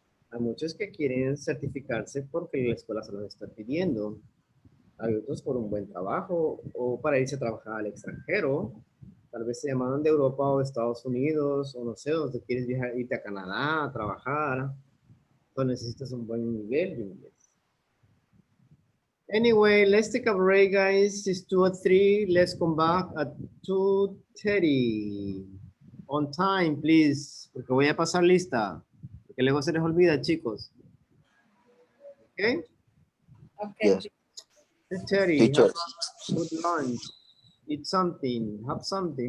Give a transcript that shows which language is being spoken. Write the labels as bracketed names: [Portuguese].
[Spanish] Hay muchos que quieren certificarse porque la escuela se los está pidiendo. Hay otros por un buen trabajo o para irse a trabajar al extranjero. Tal vez se llamaron de Europa o Estados Unidos, o no sé, o te quieres viajar, irte a Canadá a trabajar, o necesitas un buen nivel de inglés. [English] Anyway, let's take a break, guys. It's 2 at 3. Let's come back at 2:30. On time, please, [Spanish] porque voy a pasar lista, porque luego se les olvida, chicos. [English] Okay? Okay. Yes. 2:30. Teacher. Have a good lunch. Eat something. Have something.